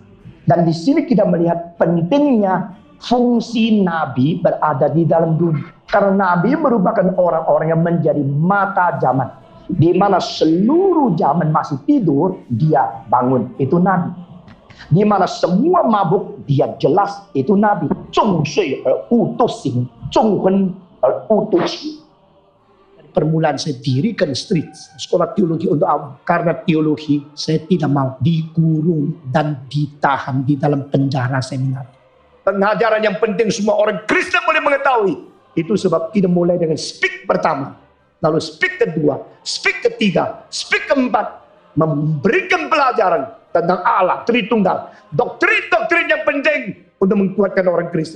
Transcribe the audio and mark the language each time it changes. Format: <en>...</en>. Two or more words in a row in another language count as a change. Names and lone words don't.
<id>Dan di sini kita melihat pentingnya fungsi nabi berada di dalam dunia. Karena nabi merupakan orang-orang yang menjadi mata zaman. Di mana seluruh zaman masih tidur, dia bangun. Itu nabi. Di mana semua mabuk, dia jelas itu nabi.</id> <zh>众睡而勿都醒，众昏而勿都起。</zh> <id>Permulaan saya dirikan street sekolah teologi untuk awam karena teologi saya tidak mau dikurung dan ditahan di dalam penjara seminar. Pengajaran yang penting semua orang Kristen boleh mengetahui. Itu sebab kita mulai dengan speak pertama, lalu speak kedua, speak ketiga, speak keempat, memberikan pelajaran tentang Allah Tritunggal, doktrin-doktrin yang penting untuk menguatkan orang Kristen.</id>